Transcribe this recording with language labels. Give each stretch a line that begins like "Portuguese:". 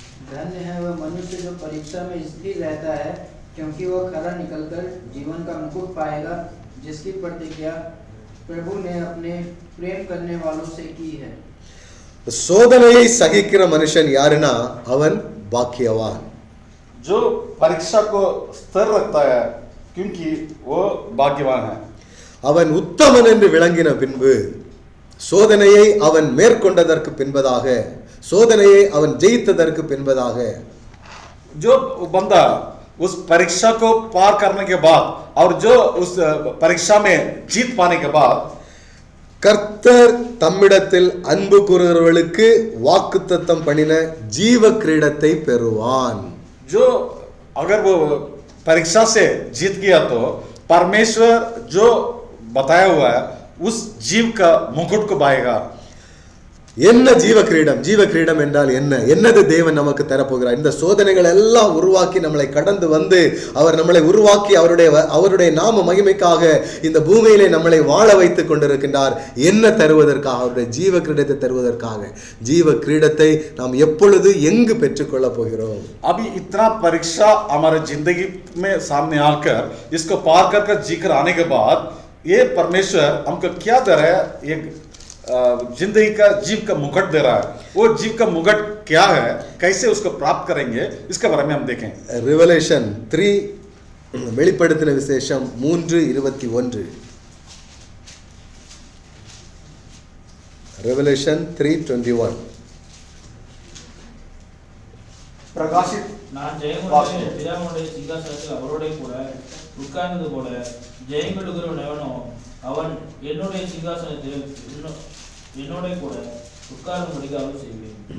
Hindi: धन्य है वह मनुष्य जो परीक्षा में स्थिर रहता है, क्योंकि वह खरा निकलकर जीवन का मुकुट पाएगा, जिसकी प्रतिज्ञा प्रभु ने अपने प्रेम करने वालों से की है.
Tamil: சோதனையை சகிக்கிற மனுஷன் யாருன்னா அவன் பாக்கியவான்.
Hindi: जो परीक्षा को स्थिर रखता है क्योंकि वो भाग्यवान है.
Tamil: அவன் உத்தமன் என்று விளங்கின பின்பு சோதனையை அவன் மேற்கொண்டதற்கு பின்பதாக சோதனையை அவன் ஜெயித்ததற்கு பின்பதாக
Hindi: जो बंदा उस परीक्षा को पार करने के बाद और जो उस परीक्षा में जीत पाने के बाद
Tamil: கர்த்தர் தம்மிடத்தில் அன்பு கூறுகிறவர்களுக்கு வாக்குத்தத்தம் பண்ணின ஜீவ கிரீடத்தை பெறுவான்.
Hindi: जो अगर वो परीक्षा से जीत गया तो परमेश्वर जो बताया हुआ है उस जीव का मुकुट को पाएगा.
Tamil: என்ன ஜீவ கிரீடம்? ஜீவ கிரீடம் என்றால் என்னது தேவன் நமக்கு தரப்போகிறார்? இந்த சோதனைகள் எல்லாம் உருவாக்கி நம்மளை கடந்து வந்து அவர் நம்மளை உருவாக்கி அவருடைய நாம மகிமைக்காக இந்த பூமியிலே நம்மளை வாழ வைத்துக் கொண்டிருக்கின்றார். என்ன தருவதற்காக? அவருடைய ஜீவ கிரீடத்தை தருவதற்காக. ஜீவ கிரீடத்தை நாம் எப்பொழுது எங்கு பெற்றுக்கொள்ள போகிறோம்?
Hindi: अभी इतना परीक्षा हमारे जिंदगी में सामने आकर इसको पार कर जीकर आने के बाद ये परमेश्वर हमको क्या दे रहा है? एक जिंदगी का जीव का मुकुट दे रहा है. वो जीव का मुकुट क्या है, कैसे उसको प्राप्त करेंगे, इसके बारे में हम देखें.
Tamil: ரெவலேஷன் 3 வெளிப்படுத்தின விசேஷம் 3:21 ரெவலேஷன் 3:21
Hindi: प्रकाशित
Tamil: நான் ஜெயமுடைய பிதாவுடைய சிங்காசனத்தில் அவரோட கூட உட்கார்ந்தது போல ஜெயமெடுக்கிறவன் எவனோ அவன் என்னுடைய சிங்காசனத்தில் என்னோட கூட உட்காரும்படிக்கு அருள் செய்வேன்.